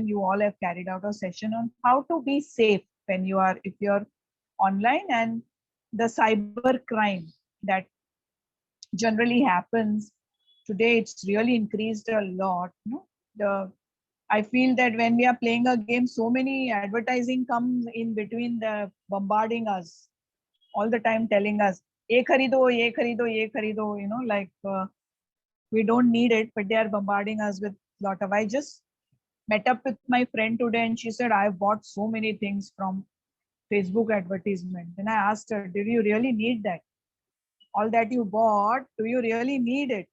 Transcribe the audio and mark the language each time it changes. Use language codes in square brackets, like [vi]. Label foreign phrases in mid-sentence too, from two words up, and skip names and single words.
[en] You all have carried out a session on how to be safe if you're online, and the cyber crime that generally happens today. It's really increased a lot. I feel that when we are playing a game, so many advertising comes in between, the bombarding us all the time, telling us [hi] ये खरीदो, ये खरीदो, ये खरीदो, [en] like we don't need it, but they are bombarding us with lot of. I just met up with my friend today, and she said, I've bought so many things from Facebook advertisement. And I asked her, did you really need that? All that you bought, do you really need it?